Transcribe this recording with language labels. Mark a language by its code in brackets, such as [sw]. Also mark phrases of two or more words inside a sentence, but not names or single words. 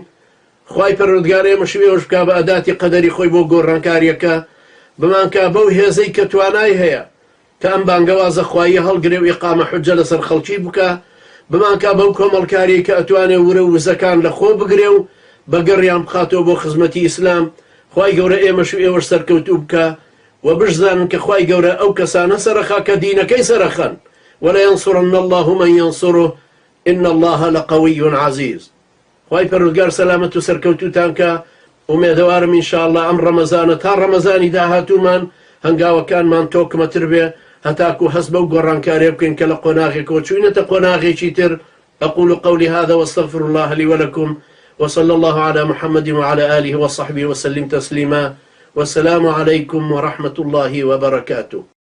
[ckb] خوای پەروەردگار ئێمە شوێوەش بکا بە ئەداتی قەدەری خۆی بۆ گۆڕانکاریەکە، بمانکە بەو هێزەی کە توانای هەیە کە ئەم بانگەوازە خوایە هەڵگرێ و ئیقامە حوجە لەسەر خەڵکی بکە، بمانکە بەو کۆمەڵکاری کە ئەتوانێ ورە و وزەکان لە خۆ بگرێ و بەگەڕیان بخاتەوە بۆ خزمەتی ئیسلام. خوای گەورە ئێمەش و ئێوەش سەرکەوتوو بکە و بشزانن کە خوای گەورە ئەو کەسانە سەرەخا کە دینەکەی سەرەخەن، [ar] وەلەینسوڕن الله من ينصره إن الله لقوي عزيز. [ckb] خوای پەروەردگار سەلامەت و سەرکەوتوتان کە ومێدەوارم ئینشاءڵڵا ئەم ڕەمەزانە تا ڕەمەزانی داهاتوومان هەنگاوەکانمان تۆکمەتر بێ هەتاکو هەست بەو گۆڕانکاریە بکەین کە لە قۆناغێکەوە چوینەتە قۆناغێکی تر. [ar] أقول قولي هذا واستغفر الله لي ولكم وصلى الله على محمد وعلى آله وصحبه وسلم تسليما والسلام عليكم ورحمة الله وبركاته.